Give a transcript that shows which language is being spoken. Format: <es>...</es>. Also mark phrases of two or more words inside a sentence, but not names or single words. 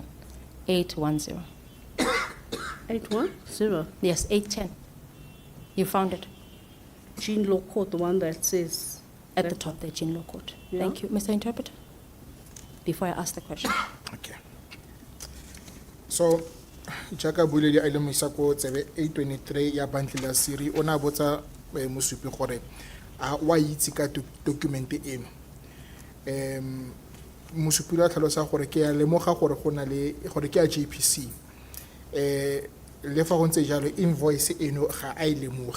<en>810. 810. Yes, 810. You found it Jean Law Court, the one that says. at the that- top there, Jinlaw Court. Yeah. Thank you. Mr. Interpreter, before I ask the question. Okay. So,</en> <tn>jaaka buledi a le moisa ko tsebe 823 ya bantlela siri o na botsa mosupi gore a wa itse ka document eno. Mosupi la tlhalosa gore ke ya lemoga gore go na le gore ke ya JPC. Le fa go ntse jalo invoice eno ga a e lemoge.</tn>